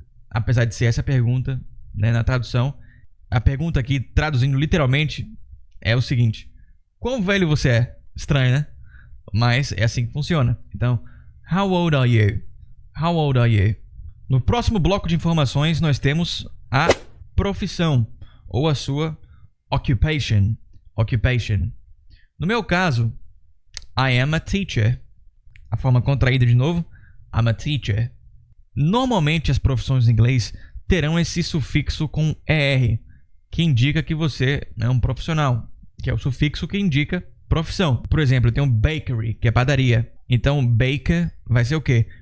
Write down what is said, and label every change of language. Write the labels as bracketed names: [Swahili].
[Portuguese] Apesar de ser essa pergunta, né, na tradução. A pergunta aqui, traduzindo literalmente, é o seguinte. Quão velho você é? Estranho, né? Mas é assim que funciona. Então, [English] how old are you? How old are you? [Portuguese] No próximo bloco de informações, nós temos a profissão ou a sua occupation. [English] Occupation. [Portuguese] No meu caso, [English] I am a teacher. [Portuguese] A forma contraída de novo, [English] I'm a teacher. [Portuguese] Normalmente as profissões em inglês terão esse sufixo com ER, que indica que você é um profissional, que é o sufixo que indica profissão. Por exemplo, eu tenho bakery, que é padaria. Então, baker vai ser o quê?